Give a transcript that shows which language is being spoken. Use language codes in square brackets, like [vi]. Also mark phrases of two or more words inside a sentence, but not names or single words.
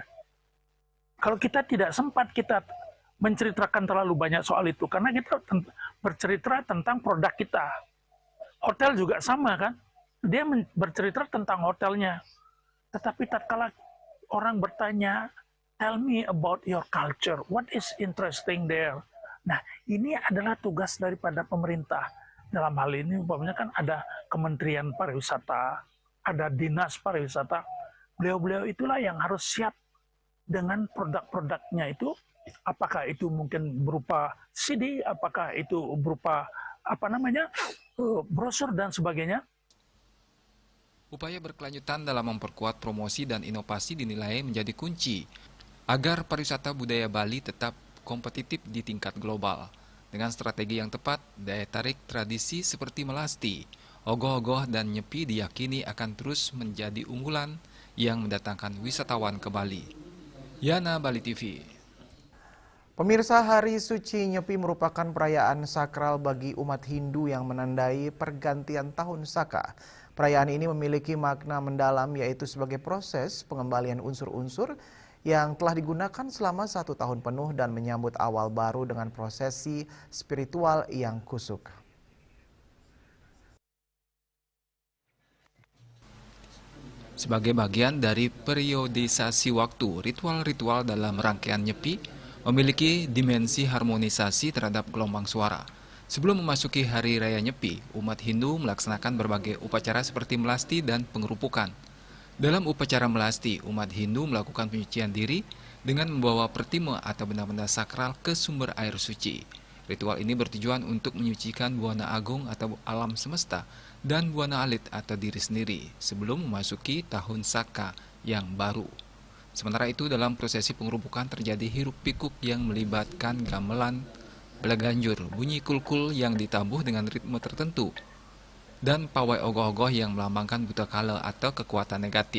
[id] Kalau kita tidak sempat kita menceritakan terlalu banyak soal itu, karena kita bercerita tentang produk kita. Hotel juga sama kan, dia bercerita tentang hotelnya. Tetapi tatkala orang bertanya, [en] tell me about your culture, what is interesting there? [id] Nah, ini adalah tugas daripada pemerintah. Dalam hal ini, umpamanya kan ada Kementerian Pariwisata, ada Dinas Pariwisata. Beliau-beliau itulah yang harus siap dengan produk-produknya itu. Apakah itu mungkin berupa CD, apakah itu berupa brosur dan sebagainya. Upaya berkelanjutan dalam memperkuat promosi dan inovasi dinilai menjadi kunci agar pariwisata budaya Bali tetap kompetitif di tingkat global. Dengan strategi yang tepat, daya tarik tradisi seperti melasti, ogoh-ogoh, dan nyepi diyakini akan terus menjadi unggulan yang mendatangkan wisatawan ke Bali. Yana, Bali TV. Pemirsa, Hari Suci Nyepi merupakan perayaan sakral bagi umat Hindu yang menandai pergantian tahun Saka. Perayaan ini memiliki makna mendalam, yaitu sebagai proses pengembalian unsur-unsur yang telah digunakan selama 1 tahun penuh dan menyambut awal baru dengan prosesi spiritual yang kusuk. Sebagai bagian dari periodisasi waktu, ritual-ritual dalam rangkaian nyepi memiliki dimensi harmonisasi terhadap gelombang suara. Sebelum memasuki Hari Raya Nyepi, umat Hindu melaksanakan berbagai upacara seperti melasti dan pengerupukan. Dalam upacara melasti, umat Hindu melakukan penyucian diri dengan membawa pertima atau benda-benda sakral ke sumber air suci. Ritual ini bertujuan untuk menyucikan buana agung atau alam semesta dan buana alit atau diri sendiri sebelum memasuki tahun Saka yang baru. Sementara itu, dalam prosesi pengerupukan terjadi hiruk-pikuk yang melibatkan gamelan, belaganjur, bunyi kulkul yang ditabuh dengan ritme tertentu, dan pawai ogoh-ogoh yang melambangkan buta kala atau kekuatan negatif.